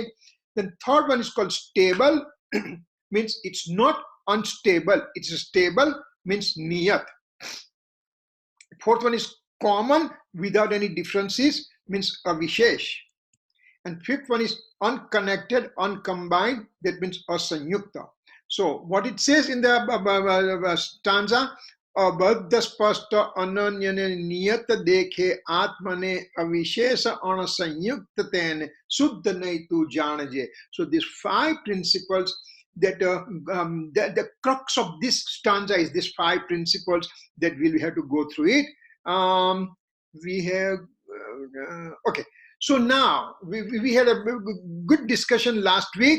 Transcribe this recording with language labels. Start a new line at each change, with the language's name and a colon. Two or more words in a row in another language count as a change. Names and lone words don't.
English: Then third one is called stable, means it's not unstable, it's stable, means niyat. Fourth one is common, without any differences, means avishesh. And fifth one is unconnected, uncombined, that means asanyukta. So what it says in the stanza,
Sanskrit: abadha spasta ananyane niyata dekhe atmane avishesa anasanyuktatene suddha naitu janaje.
English: So these 5 principles that the crux of this stanza is these 5 principles that we'll have to go through it. We have okay. So now we had a good discussion last week.